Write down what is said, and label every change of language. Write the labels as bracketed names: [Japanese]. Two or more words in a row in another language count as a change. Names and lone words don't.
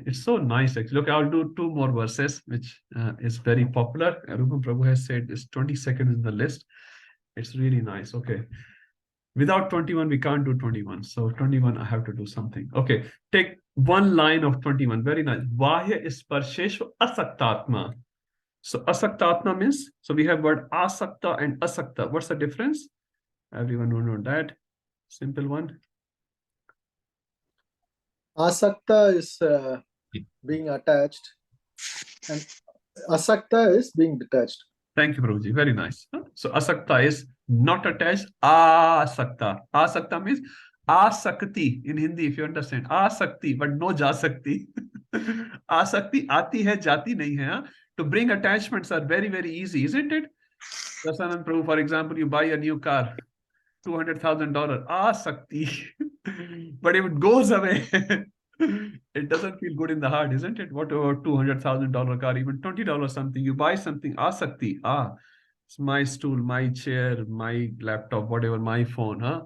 [English] It's so nice actually. Look, I'll do 2 more verses, which is very popular. Rupam Prabhu has said it's 22nd in the list. It's really nice. Okay. Without 21, we can't do 21. So 21, I have to do something. Okay. Take one line of 21. Very nice. [Sanskrit] Vahya sparsheshu asaktatma. [English] So asaktatma means, so we have word asakta and asakta. What's the difference? Everyone will know that. Simple one. Asakta is being attached, and asakta is being detached. Thank you, Prabhuji. Very nice. So asakta is not attached. Asakta. Asakta means asakti in Hindi, if you understand. Asakti, but no jasakti. [Hindi] Asakti aati hai, jati nahi hai. [English] To bring attachments are very, very easy, isn't it? Dasanand Prabhu, for example, you buy a new car, $200,000. Asakti. But if it goes away, It doesn't feel good in the heart, isn't it? Whatever $200,000 car, even $20 something, you buy something, asakti, it's my stool, my chair, my laptop, whatever, my phone, huh?